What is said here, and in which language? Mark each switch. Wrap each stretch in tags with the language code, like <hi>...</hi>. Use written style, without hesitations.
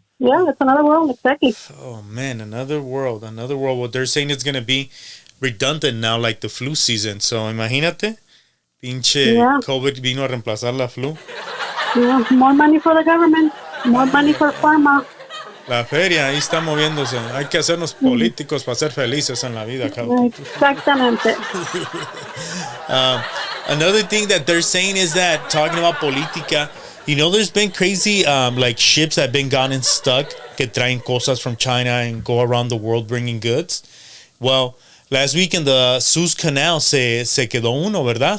<en>Yeah, it's another world, exactly. Oh, man, another world. What they're saying is going to be redundant now, like the flu season. So,</en> <es>imagínate, pinche COVID vino a reemplazar la flu.</es> <en>Yeah, more money for the government, more money for pharma.</en> <es>La feria ahí está moviéndose. Hay que hacernos políticos para ser felices en la vida, cabrón. Exactamente.</es> <en>Another thing that they're saying is that, talking about política, there's been crazy like ships that have been gotten stuck</en> <es>que traen cosas</es> <en>from China and go around the world bringing goods. Well, last week in the Suez Canal</en> <es>se quedó uno, ¿verdad?</es>